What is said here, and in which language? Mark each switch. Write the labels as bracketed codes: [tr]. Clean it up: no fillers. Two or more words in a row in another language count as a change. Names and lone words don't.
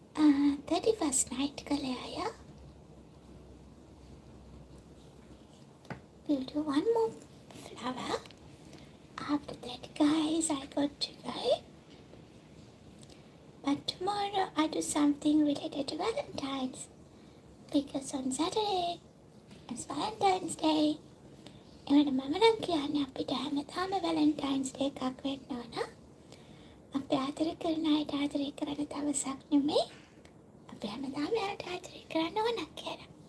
[en] 31st night [si] කළේ අය. [en] We'll do one more flower. After that, guys, I got to go. But tomorrow I do something related to Valentine's. Because on Saturday, it's Valentine's Day. [si] එමට මම නම් කියන්නේ අපිට හැමදාම Valentine's Day එකක් වෙන්න ඕන. අපි ආදරය කරන අයට ආදරය කරන දවසක් නෙමෙයි. අපි හැමදාම එයාට ආදරය කරන්න ඕන කියලා.